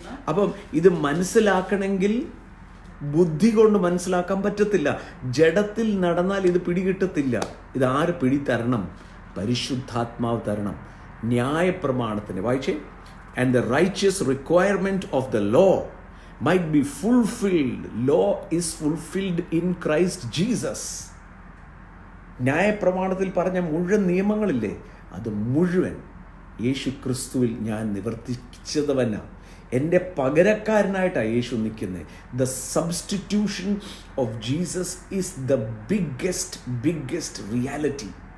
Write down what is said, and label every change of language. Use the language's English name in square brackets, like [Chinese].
[Malayalam] അപ്പം ഇത് മനസ്സിലാക്കണമെങ്കിൽ ബുദ്ധി കൊണ്ട് മനസ്സിലാക്കാൻ പറ്റത്തില്ല. ജഡത്തിൽ നടന്നാൽ ഇത് പിടികിട്ടത്തില്ല. ഇത് ആര് പിടിതരണം? പരിശുദ്ധാത്മാവ് തരണം. ന്യായപ്രമാണത്തിന് വായിച്ചേ, [English] and the righteous requirement of the law might be fulfilled. Law is fulfilled in Christ Jesus. [Malayalam] ന്യായപ്രമാണത്തിൽ പറഞ്ഞ മുഴുവൻ നിയമങ്ങളില്ലേ, അത് മുഴുവൻ യേശു ക്രിസ്തുവിൽ ഞാൻ നിവർത്തിച്ചതവനാ. എൻ്റെ പകരക്കാരനായിട്ടാണ് യേശു നിൽക്കുന്നത്. [English] The substitution of Jesus is the biggest reality.